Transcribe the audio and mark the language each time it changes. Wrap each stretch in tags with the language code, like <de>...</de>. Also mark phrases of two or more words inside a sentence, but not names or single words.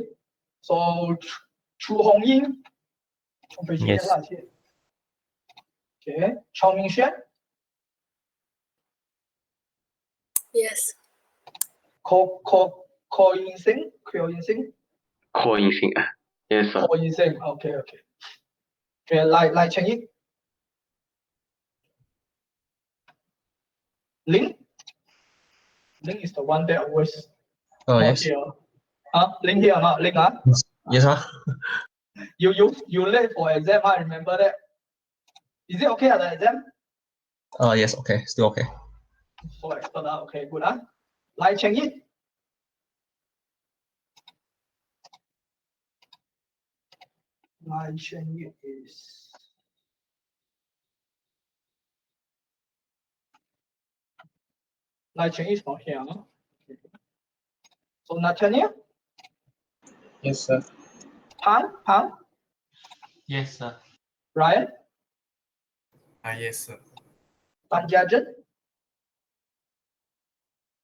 <en>So Chu Hong Yin. Yes. Okay. Chao Ming Xuan. yes, Ko Yin Sing. Yes, sir. Ko Yin Sing. Okay. Okay. Lai Cheng Yi. Ling is the one that always Yes. here. Ling here or not? Ling, Yes, sir. You late for exam, I remember that. Is it okay at the exam? Yes, okay. Still okay. So expert, okay, good. Lai Cheng Yi. Lai Cheng Yi is Lai Cheng Yi is not here. Okay. So Nathaniel? Yes, sir. Pan? Yes, sir. Ryan? Yes, sir. Tan Jiajun?</en>